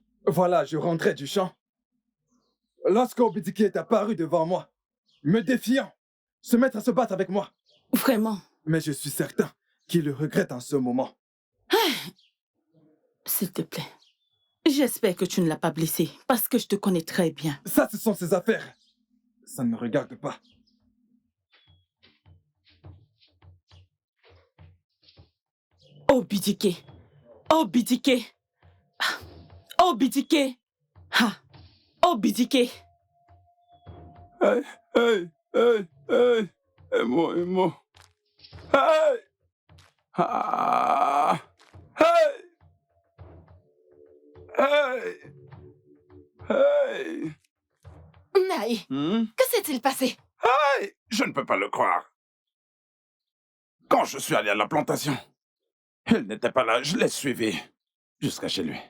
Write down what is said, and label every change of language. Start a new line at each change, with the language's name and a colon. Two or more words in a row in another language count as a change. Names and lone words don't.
French: Voilà, je rentrais du champ. Lorsque Obidike est apparu devant moi, me défiant, se mettre à se battre avec moi. Vraiment? Mais je suis certain qu'il le regrette en ce moment. S'il te plaît. J'espère que tu ne l'as pas blessé, parce que je te connais très bien. Ça, ce sont ses affaires. Ça ne me regarde pas. Obidike. Obidike. Obidike. Ha. Obidike. Hey! Hey! Hey! Hey! Emo! Hey! Ah! Hey! Hey! Hey! Naï, Hmm? que s'est-il passé? Hey! Je ne peux pas le croire. Quand je suis allé à la plantation, il n'était pas là, je l'ai suivi jusqu'à chez lui.